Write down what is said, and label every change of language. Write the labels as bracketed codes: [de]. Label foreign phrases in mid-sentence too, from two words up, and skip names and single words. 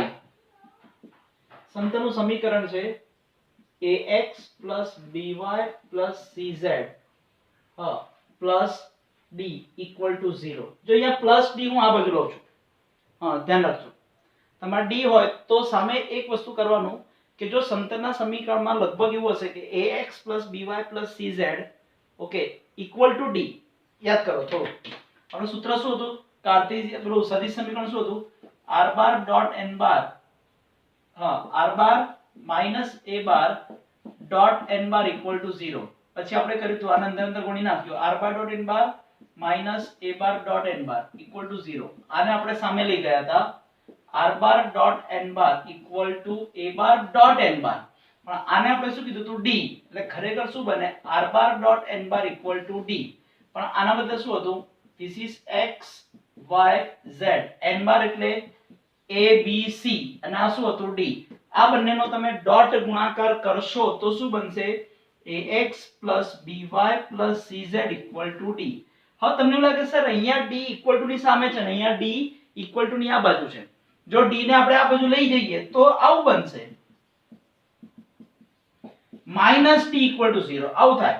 [gu] સમતલનું સમીકરણ છે [en] ax by cz plus d equal to 0. [gu] જો અહીંયા [en] plus d [gu] હું આ બાજુ લઉં છું. હા ધ્યાન રાખજો. તમારે d હોય તો સામે એક વસ્તુ કરવાનું કે જો સમતલના સમીકરણમાં લગભગ એવું હશે કે [en] ax by cz okay equal to d. [gu] યાદ કરો થોડું. આપણું સૂત્ર શું હતું? કાર્ટેશિયન પેલું સદિશ સમીકરણ શું હતું? [en] r bar dot n bar હા r bar minus a bar dot n bar equal to 0. [gu] પછી આપણે કર્યું તો આના અંદર ગુણી નાખ્યો [en] r bar dot n bar minus a bar dot n bar equal to 0. [gu] આને આપણે સામે લઈ ગયા હતા [en] r bar dot n bar equal to a bar dot n bar. [gu] પણ આને આપણે શું કીધું હતું? d. એટલે ખરેખર શું બને? [en] r bar dot n bar equal to d. [gu] પણ આના બદલે શું હતું? [en] This is x y z. [gu] n bar એટલે એ બી સી અને આ શું હતું ડી. આ બંનેનો તમે ડોટ ગુણાકાર કરશો તો શું બનશે? [en] ax by cz d. [gu] હવે તમને એવું લાગે સર અહીંયા d = ની સામે છે ને અહીંયા d = ની આ બાજુ છે. જો d ને આપણે આ બાજુ લઈ જઈએ તો આવું બનશે -d = 0 આવું થાય.